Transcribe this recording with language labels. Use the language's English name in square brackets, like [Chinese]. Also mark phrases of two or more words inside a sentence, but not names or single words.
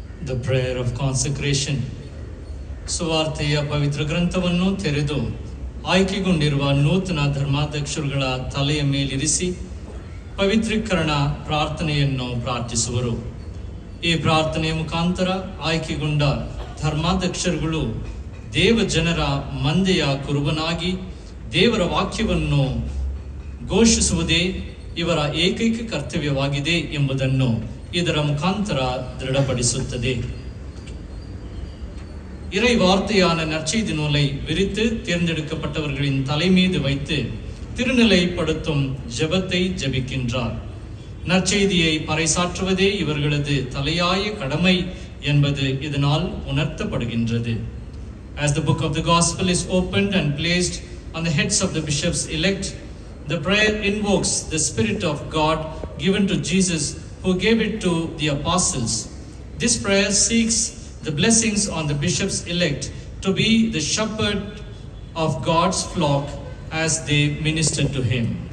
[English] The prayer of consecration. [Kannada] ಸುವಾರ್ತೆಯ ಪವಿತ್ರ ಗ್ರಂಥವನ್ನು ತೆರೆದು ಆಯ್ಕೆಗೊಂಡಿರುವ ನೂತನ ಧರ್ಮಾಧ್ಯಕ್ಷರುಗಳ ತಲೆಯ ಮೇಲಿರಿಸಿ ಪವಿತ್ರೀಕರಣ ಪ್ರಾರ್ಥನೆಯನ್ನು ಪ್ರಾರ್ಥಿಸುವರು. ಈ ಪ್ರಾರ್ಥನೆಯ ಮುಖಾಂತರ ಆಯ್ಕೆಗೊಂಡ ಧರ್ಮಾಧ್ಯಕ್ಷರುಗಳು ದೇವ ಜನರ ಮಂದೆಯ ಕುರುಬನಾಗಿ ದೇವರ ವಾಕ್ಯವನ್ನು ಘೋಷಿಸುವುದೇ ಇವರ ಏಕೈಕ ಕರ್ತವ್ಯವಾಗಿದೆ ಎಂಬುದನ್ನು ಇದರ ಮುಖಾಂತರ ದೃಢಪಡಿಸುತ್ತದೆ. [Tamil] இறை வார்த்தையான நற்செய்தி நூலை விரித்து தேர்ந்தெடுக்கப்பட்டவர்களின் தலை மீது வைத்து திருநிலைப்படுத்தும் ஜெபத்தை ஜெபிக்கின்றார். நற்செய்தியை பறைசாற்றுவதே இவர்களது தலையாய கடமை என்பது இதனால் உணர்த்தப்படுகின்றது. [English] As the book of the gospel is opened and placed on the heads of the bishops elect, the prayer invokes the Spirit of God given to Jesus, who gave it to the apostles. This prayer seeks the blessings on the bishops elect to be the shepherd of God's flock as they minister to him.